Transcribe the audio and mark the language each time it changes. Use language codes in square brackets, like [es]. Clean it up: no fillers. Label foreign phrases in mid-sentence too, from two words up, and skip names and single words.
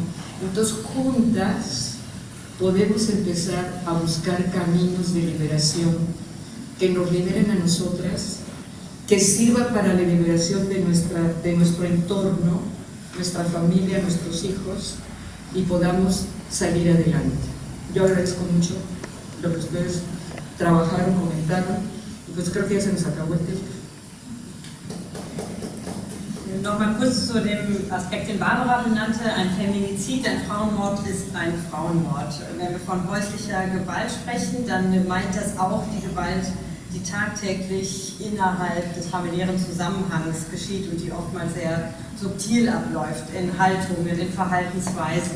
[es] Entonces, juntas podemos empezar a buscar caminos de liberación que nos liberen a nosotras, que sirva para la liberación de nuestro entorno, nuestra familia, nuestros hijos, y podamos salir adelante. Yo agradezco mucho lo que ustedes trabajaron, comentaron, y pues creo que ya se nos acabó el tiempo. [de] Nochmal kurz zu dem Aspekt, den Barbara benannte. Ein Feminizid, ein Frauenmord ist ein Frauenmord. Wenn wir von häuslicher Gewalt sprechen, dann meint das auch die Gewalt, die tagtäglich innerhalb des familiären Zusammenhangs geschieht und die oftmals sehr subtil abläuft, in Haltungen, in Verhaltensweisen.